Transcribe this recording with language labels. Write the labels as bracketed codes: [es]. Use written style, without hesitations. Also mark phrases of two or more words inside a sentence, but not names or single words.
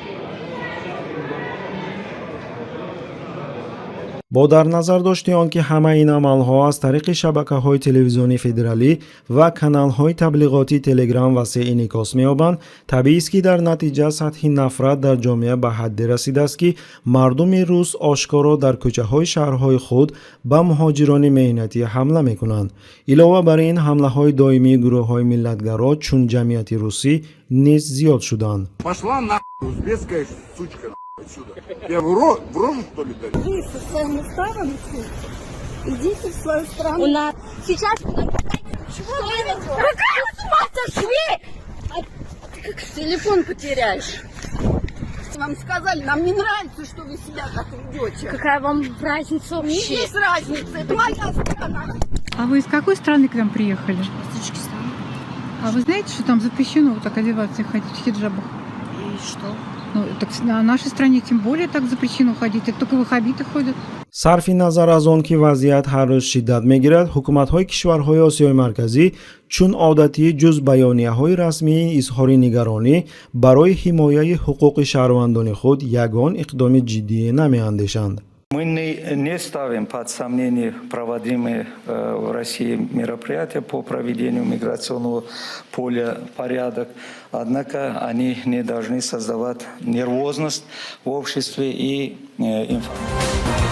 [fa] با در نظر داشته آنکه همه این عملها از طریق شبکه‌های تلویزیونی فدرالی و کانال‌های تبلیغاتی تلگرام وسیع انعکاس می‌یابند، طبیعی است که در نتیجه سطح نفرت در جامعه به حد رسیده است که مردم روس آشکارا در کوچه‌های شهرهای خود به مهاجران مهنتی حمله می‌کنند. علاوه بر این حمله‌های دائمی گروه‌های ملت‌گرا چون جمعیت روسی نیز زیاد شدند. [ru] Пошла нахуй, узбекская сучка отсюда. Я в рожу, что ли, даю? Вы со своим уставом идите в свою страну. У нас сейчас... Чего вы? Какая с ума сошли? Телефон потеряешь. Вам сказали, нам не нравится, что вы себя так ведете. Какая вам разница вообще? Есть разница, это моя страна. А вы из какой страны к нам приехали? Из Таджикистана. А вы знаете, что там запрещено вот так одеваться и ходить в хиджабах? И что? Ну, так на нашей стране тем более так запрещено ходить. Это только ваххабиты ходят. [tg] сарфи назар аз он ки вазъият ҳар рӯз шиддат мегирад, ҳукуматҳои кишварҳои осиёи марказӣ чун одатӣ ҷуз баёнияҳои расмии изҳори нигаронӣ барои ҳимояи ҳуқуқи шаҳрвандони худ ягон иқдоми ҷиддие намеандешанд. [ru] Мы не ставим под сомнение проводимые в России мероприятия по проведению миграционного поля порядок, однако они не должны создавать нервозность в обществе и информацию.